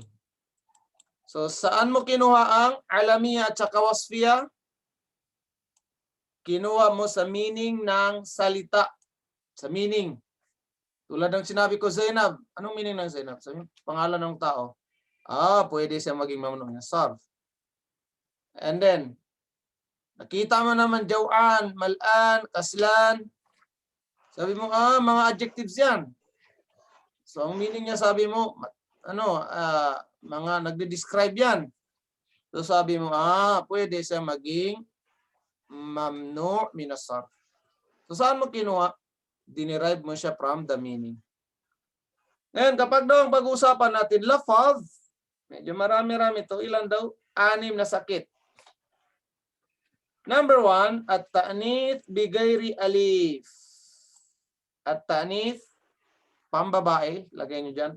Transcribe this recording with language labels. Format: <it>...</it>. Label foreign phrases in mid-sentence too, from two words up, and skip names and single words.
<tl>So saan mo kinuha ang alamiya at saka wasfiya? Kinuha mo sa meaning ng salita. Sa meaning. Tulad ng sinabi ko, Zainab. Anong meaning ng Zainab? Sabi, pangalan ng tao. Pwede siya maging</tl> <ar>ممنوع من الصرف.</ar> <en>And then,</en> <tl>nakita mo naman Jaw'an, Mal'an, Kaslan. Sabi mo, mga adjectives yan. So, ang meaning niya, sabi mo, mga nagde-describe yan. So, sabi mo, pwede siya maging</tl> <ar>ممنوع من الصرف.</ar> <tl>So, saan mo kinuha? Dinerive mo siya</tl> <en>from the meaning.</en> <tl>Ngayon, kapag daw ang pag-uusapan natin, lafaz, medyo marami-rami ito. Ilan daw? 6 na sakit.</tl> <ar>Number 1, التأنيث بغير ألف.</ar> <tl>At-ta'nith, pambabae, lagay nyo dyan.</tl>